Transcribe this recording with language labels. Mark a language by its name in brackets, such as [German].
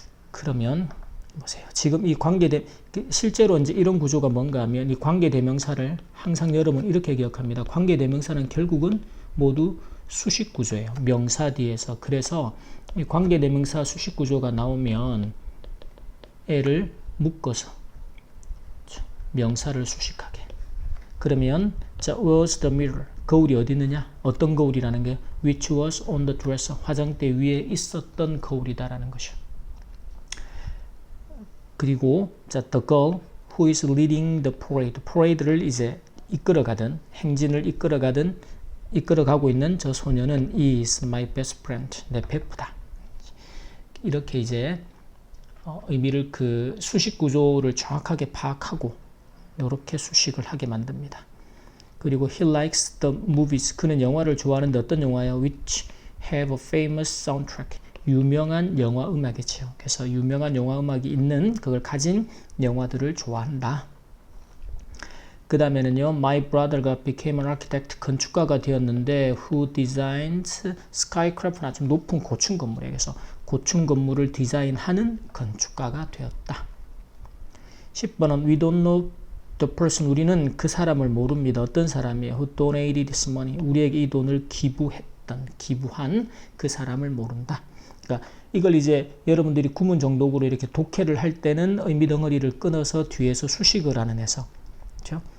[Korean] 그러면 보세요. 지금 이 실제로 이제 이런 구조가 뭔가 하면 이 관계대명사를 항상 여러분 이렇게 기억합니다. 관계대명사는 결국은 모두 수식 구조예요. 명사 뒤에서. 그래서 이 관계대명사 수식 구조가 나오면 애를 묶어서 명사를 수식하게. [English] 그러면 자, was the mirror. [Korean] 거울이 어디 있느냐? 어떤 거울이라는 게 [English] which was on the dresser. [Korean] 화장대 위에 있었던 거울이다라는 것이요. [English] 그리고 자, the girl who is leading the parade. [Korean] parade를 이제 이끌어가든 행진을 이끌어가고 있는 저 소녀는 [English] is my best friend. [Korean] 내 베프다. 이렇게 이제 의미를 그 수식 구조를 정확하게 파악하고 이렇게 수식을 하게 만듭니다. [English] 그리고 he likes the movies. [Korean] 그는 영화를 좋아하는데 어떤 영화예요? [English] which have a famous soundtrack. [Korean] 유명한 영화 음악이죠. 그래서 유명한 영화 음악이 있는 그걸 가진 영화들을 좋아한다. [English] 그 다음에는요, my brother가 became an architect. [Korean] 건축가가 되었는데 [English] who designed skyscraper. [Korean] 아주 높은 고층 건물에. 그래서 고층 건물을 디자인하는 건축가가 되었다. [English] 10번은 we don't know the person. [Korean] 우리는 그 사람을 모릅니다. 어떤 사람이에요? [English] who donated this money. [Korean] 우리에게 이 돈을 기부한 그 사람을 모른다. 그러니까 이걸 이제 여러분들이 구문 정독으로 이렇게 독해를 할 때는 의미 덩어리를 끊어서 뒤에서 수식을 하는 해석. 그렇죠?